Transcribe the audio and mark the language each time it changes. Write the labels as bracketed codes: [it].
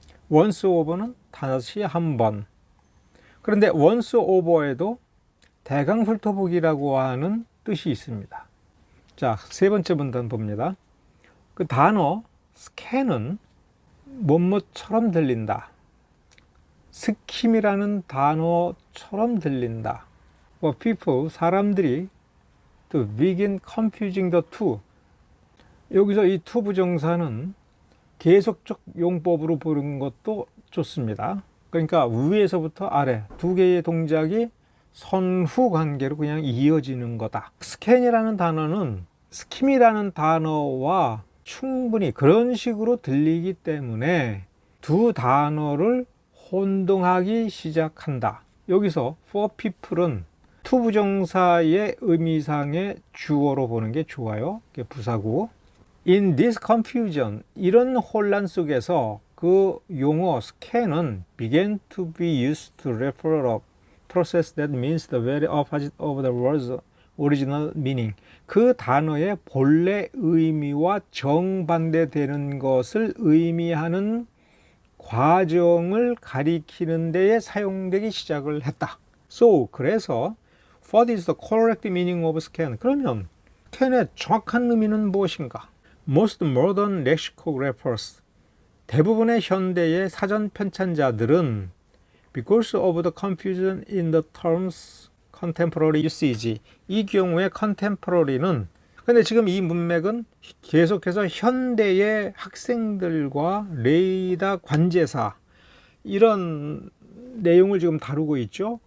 [ko] once over는 다시 한 번. 그런데 once over에도 대강 훑어보기라고 하는 뜻이 있습니다. 자, 세 번째 문단 봅니다. 그 단어 스캔은 뭐뭐처럼 들린다. 스킴이라는 단어처럼 들린다. [en] people, [ko] 사람들이 [en] to begin confusing the two. [ko] 여기서 이 to 부정사는 계속적 용법으로 부르는 것도 좋습니다. 그러니까 위에서부터 아래 두 개의 동작이 선후 관계로 그냥 이어지는 거다. 스캔이라는 단어는 스킴이라는 단어와 충분히 그런 식으로 들리기 때문에 두 단어를 혼동하기 시작한다. 여기서 for people은 to 부정사의 의미상의 주어로 보는 게 좋아요. 부사고. [en] In this confusion, [ko] 이런 혼란 속에서 그 용어 [en] scan은 began to be used to refer a process that means the very opposite of the word's original meaning. [ko] 그 단어의 본래 의미와 정반대되는 것을 의미하는 과정을 가리키는 데에 사용되기 시작을 했다. [en] So, [ko] 그래서 [en] what is the correct meaning of scan? [ko] 그러면 scan의 정확한 의미는 무엇인가? [en] Most modern lexicographers, [ko] 대부분의 현대의 사전 편찬자들은 [en] because of the confusion in the terms contemporary usage, [ko] 이 경우에 contemporary는, 근데 지금 이 문맥은 계속해서 현대의 학생들과 레이더 관제사 이런 내용을 지금 다루고 있죠.